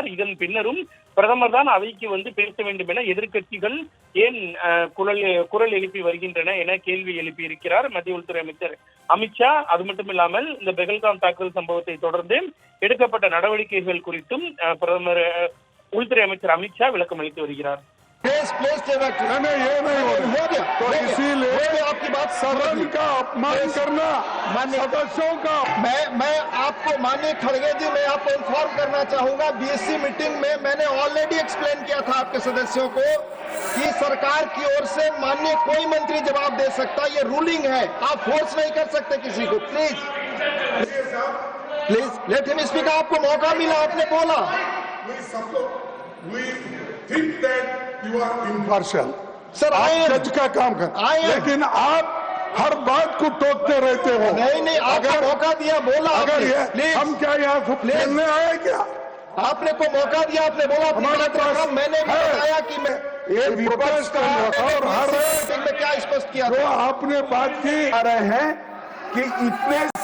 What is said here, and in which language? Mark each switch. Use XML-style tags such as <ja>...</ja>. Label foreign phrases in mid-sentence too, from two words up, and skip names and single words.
<ta>இதன் பின்னரும் பிரதமர் தான் அவைக்கு வந்து பேச வேண்டும் என எதிர்கட்சிகள் ஏன் குரல் எழுப்பி வருகின்றன என கேள்வி எழுப்பி இருக்கிறார் மத்திய உள்துறை அமைச்சர் அமித்ஷா. அது மட்டும் இல்லாமல் இந்த பெஹல்காம் தாக்குதல் சம்பவத்தை தொடர்ந்து எடுக்கப்பட்ட நடவடிக்கைகள் குறித்தும் பிரதமர் உள்துறை அமைச்சர் அமித்ஷா விளக்கம் அளித்து வருகிறார்.</ta> <hi>तो इसीलिए आपकी बात सदन का अपमान करना सदस्यों का मैं आपको माननीय खड़गे जी मैं आपको इन्फॉर्म करना चाहूंगा।</hi> <en>BSC meeting</en> <hi>में मैंने</hi> <en>already explain</en> <hi>किया था आपके सदस्यों को कि सरकार की ओर से माननीय कोई मंत्री जवाब दे सकता, ये रूलिंग है, आप फोर्स नहीं कर सकते किसी को।</hi> <en>please let him speak.</en> <hi>आपको मौका मिला, आपने बोला।</hi> <en>You are impartial.</en> <hi>सर आप जज का काम कर, लेकिन आप हर बात को टोकते रहते हो। नहीं आपको मौका दिया, बोला अगर ये हम क्या यहाँ खेलने आए क्या? आपने को मौका दिया, आपने बोला हमारा काम, मैंने भी बताया कि मैं ये विपक्ष का और हर में क्या स्पष्ट किया तो आपने बात की आ रहे हैं कि इतने</hi>